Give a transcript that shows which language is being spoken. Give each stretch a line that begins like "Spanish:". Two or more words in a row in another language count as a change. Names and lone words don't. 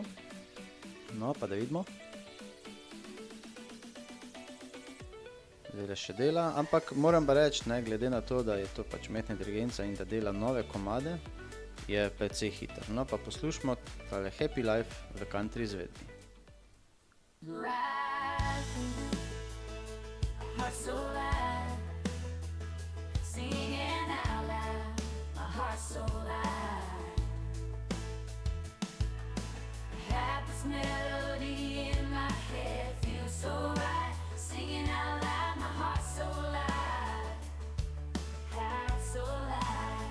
Slovenian: No, pa da vidimo. Zdaj še dela, ampak moram pa reči, ne, glede na to, da je to pač umetna inteligenca in da dela nove komade, je precej hiter. No, pa poslušamo tale happy life v country izvedbi.
English: Heart so light, singing out loud, my heart so light. Happiest melody in my head feels so right, singing out loud, my heart so light, heart so light.